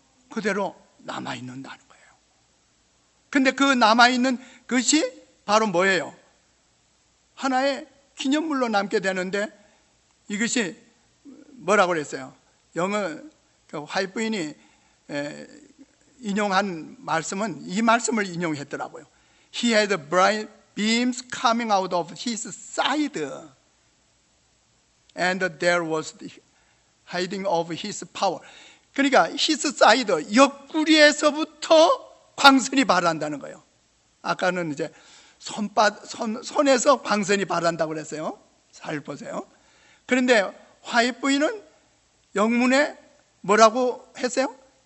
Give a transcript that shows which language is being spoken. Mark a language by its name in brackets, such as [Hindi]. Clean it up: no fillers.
[Korean] 그대로 남아있는다는 거예요. 근데 그 남아있는 것이 바로 뭐예요? 하나의 기념물로 남게 되는데, 이것이 뭐라고 그랬어요? 영어 화이트 부인이 인용한 말씀은 이 말씀을 인용했더라고요. [English] He had bright beams coming out of his side, and there was the hiding of his power. [Korean] 그러니까 [English] his side, [Korean] 옆구리에서부터 광선이 발한다는 거예요. 아까는 이제 손에서 광선이 발한다고 그랬어요. 잘 보세요. 그런데 화이트 부인은 영문에 뭐라고 했어요?